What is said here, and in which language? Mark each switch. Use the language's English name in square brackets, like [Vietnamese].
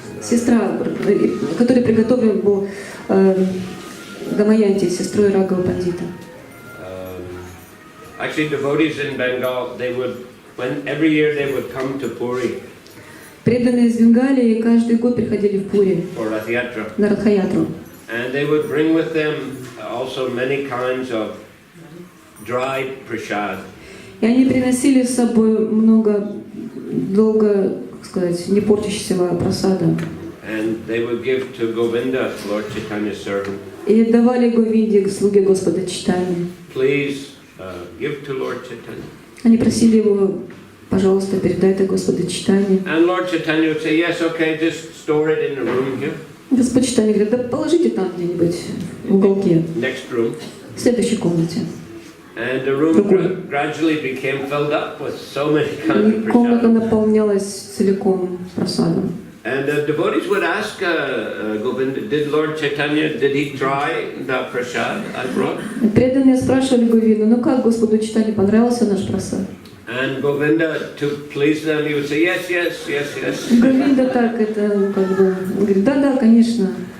[Russian] Сестра, которая приготовлен был Дамаянти, сестрой Рагава Пандита. [English] Actually, devotees in Bengal, every year they would come to Puri. [Russian] Преданные из Бенгалии каждый год приходили в Пури на Радхаятру. [English] And they would bring with them also many kinds of dried prasad. [Russian] И они приносили с собой много долго, не портящегося прасада. [English] And they would give to Govinda, Lord Chaitanya's servant. [Russian] И давали Говинде, слуге Господа Чайтаньи. [English] Please give to Lord Chaitanya. [Russian] Они просили его, пожалуйста, передай это Господу Чайтаньи. [English] And Lord Chaitanya would say, yes, okay, just store it in the room here. [Russian] Господь Чайтаньи говорит, да положите там где-нибудь в уголке, [English] Next room. [Russian] в следующей комнате. [English] And the room gradually became filled up with so many kinds of [Russian] И комната [English] prasad. [Russian] наполнялась целиком прасадом. [English] And the devotees would ask Govinda, did Lord Chaitanya, did he try the prasad I brought? [Russian] Преданные спрашивали Говинду, ну как Господу Чайтаньи понравился наш прасад? [English] And Govinda, to please them, he would say, yes, yes, yes, yes. [Russian] Говинда так это, он говорит, да, конечно.